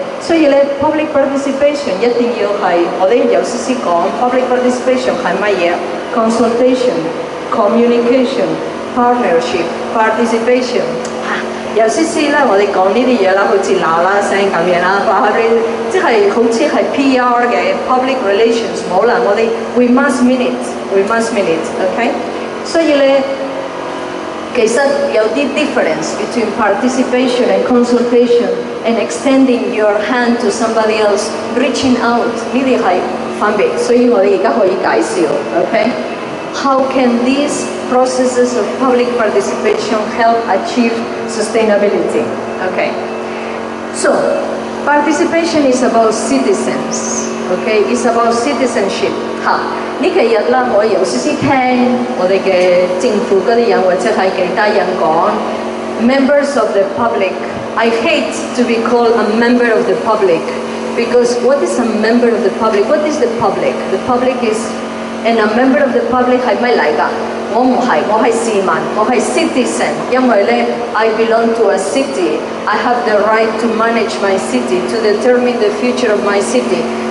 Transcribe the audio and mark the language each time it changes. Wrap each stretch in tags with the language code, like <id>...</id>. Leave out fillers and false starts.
<yue>所以咧 public participation 一定要係我哋有少少講 public participation 係乜嘢 consultation、communication、partnership、participation 有少少咧，我哋講呢啲嘢啦，好似嗱啦聲咁樣啦，話你即係好似係 PR 嘅</yue> <en>public relations</en> <yue>冇啦，我哋</yue> <en>we must mean it，</en> <yue>OK？所以咧，其實有啲</yue> <en>difference between participation and consultation and extending your hand to somebody else, reaching out</en> <yue>呢啲係分別，所以我哋而家可以介紹</yue> <en>，OK？How can these processes of public participation help achieve sustainability? Okay. So, participation is about citizens. Okay, it's about citizenship.</en> <yue>呢幾日啦，我有少少聽我哋嘅政府嗰啲人或者係其他人講</yue> <en>members of the public. I hate to be called a member of the public because what is a member of the public? What is the public? The public is and a member of the public</en> <yue>係咩嚟㗎？我唔係，我係市民，我係</yue> <en>citizen，</en> <yue>因為咧</yue> <en>I belong to a city， I have the right to manage my city， to determine the future of my city。</en>